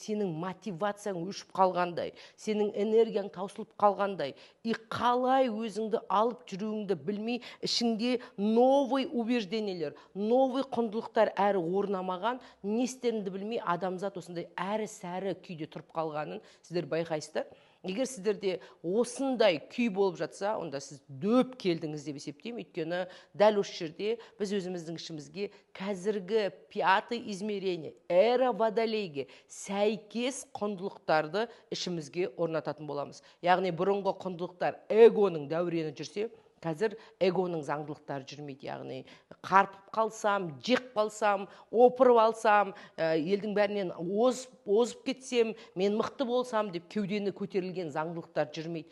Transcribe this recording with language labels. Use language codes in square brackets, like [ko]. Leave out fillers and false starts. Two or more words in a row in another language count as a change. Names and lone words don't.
[kk] Сенің мотивацияң өшіп қалғандай, сенің энергияң таусылып қалғандай, и қалай өзіңді алып жүруіңді білмей, ішіңде [ru] новый убеждениелер, [kk] новый құндылықтар әрі орнамаған, не істеріңді білмей адамзат осындай әрі-сәрі күйде тұрып қалғанын сіздер байқайсыздар. Егер сіздерде осындай күй болып жатса, онда сіз дөп келдіңіз деп есептеймін. Өйткені дәл осы жерде біз өзіміздің ішімізге қазіргі [ru] 5-й измерение, эра Водолейге [kk] сәйкес құндылықтарды ішімізге орнататын боламыз. Яғни бұрынғы құндылықтар эгоның дәурені жүрсе, қазір эгоның заңдылықтары жүрмейді. Яғни қарпып қалсам, жек қалсам, опырып алсам, елдің бәрінен озып кетсем, мен мықты болсам деп кеудені көтерілген заңдылықтар жүрмейді.